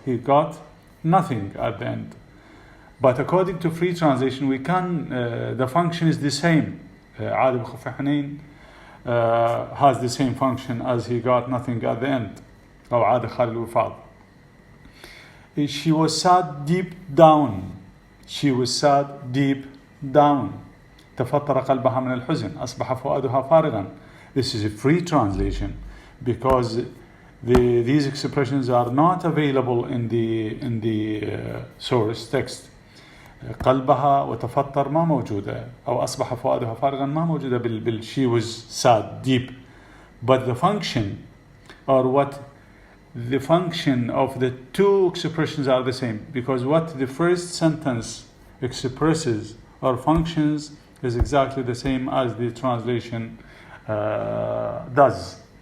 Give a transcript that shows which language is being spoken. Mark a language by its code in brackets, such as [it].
[en] He got nothing at the end. But according to free translation, we can the function is the same. [ar] عاد بخفي حنين [en] has the same function as he got nothing at the end. [ar] أو عاد خالي الوفاض. [en] She was sad deep down. She was sad deep down. [ar] تفطر قلبها من الحزن أصبح فؤادها فارغا. [en] This is a free translation because these expressions are not available in the source text. [ar] قلبها وتفطر ما موجودة, أو أصبح فؤادها فارغا ما موجودة [en] she was sad, deep. But the function, or what the function of the two expressions are the same, because what the first sentence expresses or functions is exactly the same as the translation does.